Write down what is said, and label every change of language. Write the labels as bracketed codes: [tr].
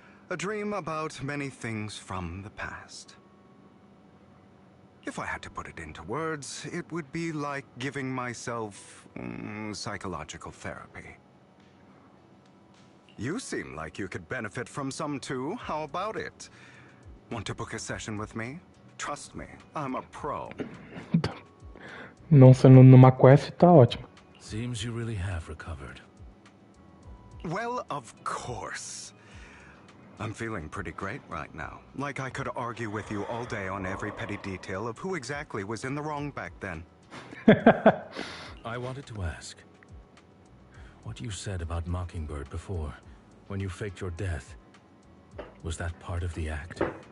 [en] A dream about many things from the past. If I had to put it into words, it would be like giving myself psychological therapy. You seem like you could benefit from some too. How about it? Want to book a session with me? Trust me, I'm a pro. [pt] Não sendo numa quest, tá ótimo. [en] Seems you really have recovered. Well, of course. I'm feeling pretty great right now. Like I could argue with you all day on every petty detail of who exactly was in the wrong back then. I wanted to ask, what you said about Mockingbird before, when you faked your death, was that part of the act?